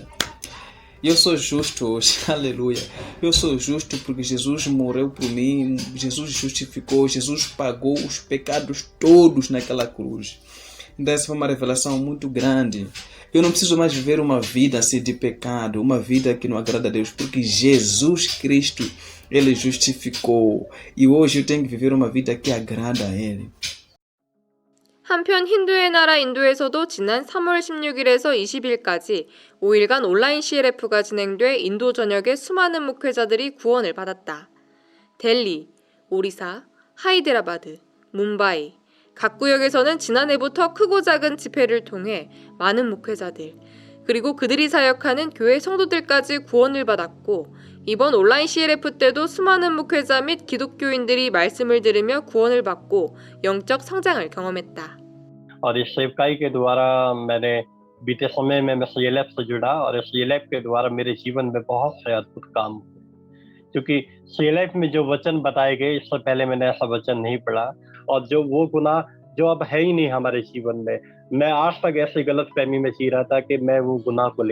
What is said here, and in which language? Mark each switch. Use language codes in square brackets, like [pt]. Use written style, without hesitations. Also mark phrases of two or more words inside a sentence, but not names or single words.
[pt] E eu sou justo hoje, aleluia. Eu sou justo porque Jesus morreu por mim, Jesus justificou, Jesus pagou os pecados todos naquela cruz. Então essa foi uma revelação muito grande. Eu não preciso mais viver uma vida assim de pecado, uma vida que não agrada a Deus, porque Jesus Cristo, Ele justificou. E hoje eu tenho que viver uma vida que agrada a Ele. [ko] 한편 힌두의 나라 인도에서도 지난 3월 16일에서 20일까지 5일간 온라인 CLF가 진행돼 인도 전역의 수많은 목회자들이 구원을 받았다. 델리, 오리사, 하이데라바드, 뭄바이, 각 구역에서는 지난해부터 크고 작은 집회를 통해 많은 목회자들, 그리고 그들이 사역하는 교회 성도들까지 구원을 받았고 이번 온라인 CLF 때도 수많은 목회자 및 기독교인들이 말씀을 들으며 구원을 받고 영적 성장을 경험했다. [hi] और इस सेवकाई के द्वारा मैंने बीते समय में मैं CLF से जुड़ा और इस CLF के द्वारा मेरे जीवन में बहुत से अद्भुत काम हुए, क्योंकि CLF में जो वचन बताए गए इससे पहले मैंने ऐसा वचन नहीं पढ़ा, और जो वो गुनाह जो अब है ही नहीं हमारे जीवन में, मैं आज तक ऐसी गलत फहमी में जी रहा था कि मैं वो गुनाह को